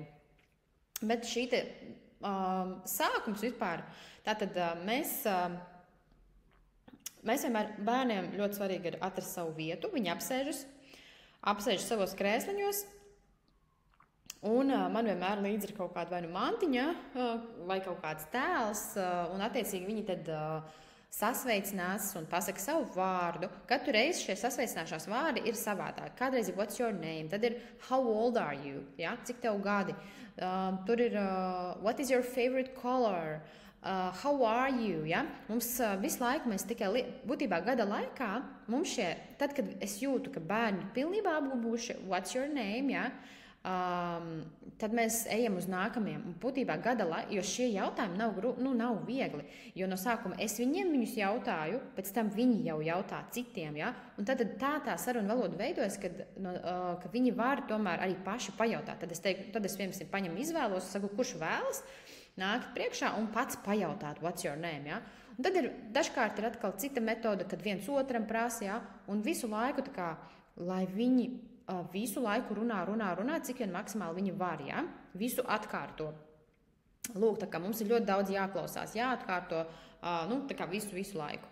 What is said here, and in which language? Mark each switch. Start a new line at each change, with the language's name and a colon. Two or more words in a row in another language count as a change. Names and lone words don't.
Latvian: Bet šī sākums vispār, tātad mēs vienmēr bērniem ļoti svarīgi ir atrast savu vietu, viņi apsēžas savos krēsliņos, un man vienmēr līdzi ir kaut kāda vai nu mantiņa, vai kaut kāds tēls, un attiecīgi viņi tad sasveicinās un pasaka savu vārdu. Katru reizi šie sasveicināšanās vārdi ir savādāk. Kādreiz ir
English: what's your name,
Latvian: tad ir
English: how old are you,
Latvian: cik tev gadi, tur ir
English: what is your favorite color, how are you,
Latvian: Mums visu laiku mēs tikai, būtībā gada laikā, mums tad, kad es jūtu, ka bērni pilnībā apgubuši
English: what's your name,
Latvian: tad mēs ejam uz nākamajiem. Un būtībā gada laikā, jo šie jautājumi nav viegli, jo no sākuma es viņus jautāju, pēc tam viņi jau jautā citiem, un tad tā saruna valoda veidojas, ka viņi var tomēr arī paši pajautāt. Tad es piemēram paņemu izvēlos, saku, kurš vēlas, nākt priekšā un pats pajautāt,
English: what's your name,
Latvian: Un tad dažkārt ir atkal cita metode, kad viens otram prasa, un visu laiku lai viņi visu laiku runā, cik vien maksimāli viņi var, visu atkārto. Lūk, tā kā mums ir ļoti daudz jāklausās, jāatkārto, visu laiku.